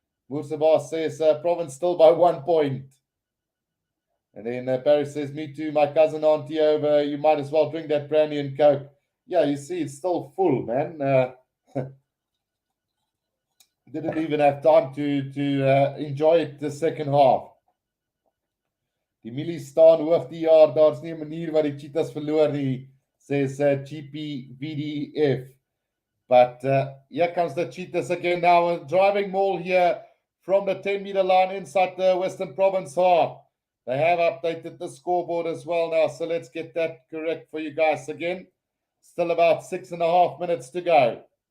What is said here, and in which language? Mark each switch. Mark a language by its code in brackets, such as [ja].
[en] Musaba says Province still by 1 point. And then Barry says, me too, my cousin auntie over, you might as well drink that brandy and coke. Yeah, you see, it's still full, man. Didn't even have time to enjoy it the second half. [af] Die milies staan hoof die jaar, daar's nie 'n manier wat die Cheetahs verloor nie, [en] says GPVDF. But here comes the Cheetahs again now, a driving maul here from the 10-meter line inside the Western Province half. They have updated the scoreboard as well now, so let's get that correct for you guys again. Still about 6.5 minutes to go.